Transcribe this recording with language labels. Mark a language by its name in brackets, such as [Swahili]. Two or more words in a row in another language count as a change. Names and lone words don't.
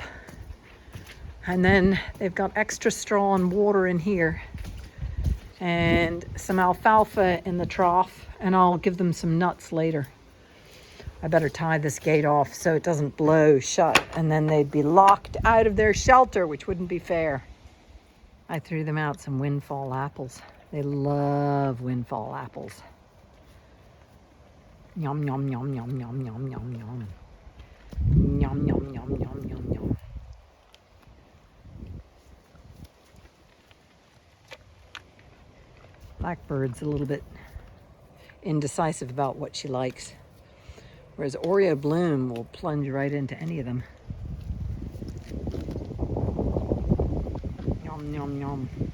[English] And then they've got extra straw and water in here and some alfalfa in the trough, and I'll give them some nuts later. I better tie this gate off so it doesn't blow shut, and then they'd be locked out of their shelter, which wouldn't be fair. I threw them out some windfall apples. They love windfall apples. Yum, yum, yum, yum, yum, yum, yum, yum. Yum, yum, yum, yum, yum, yum. Blackbird's a little bit indecisive about what she likes, whereas Oreobloom will plunge right into any of them. Yum, yum, yum.